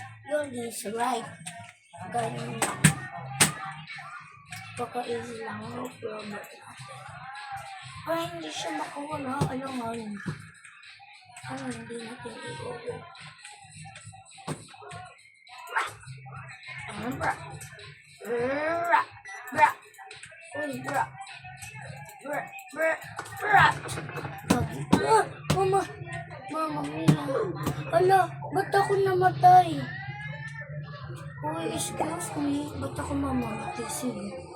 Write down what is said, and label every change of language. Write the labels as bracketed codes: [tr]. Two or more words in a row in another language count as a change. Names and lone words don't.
[tl] Yung D, sa right. Ganun lang. Baka-easy lang. [en] No problem. [tl] Pero hindi siya makawala. Alangan. Ano, hindi natin i-over. Ano ba? Bra. Bra. Uy, bra. Bra. Bra. Bra. Mama. [it] Mama mia. [tl] Ala, ba't ako namatay? Uy, [en] excuse me. [tl] Ba't ako mamamatay? Sige.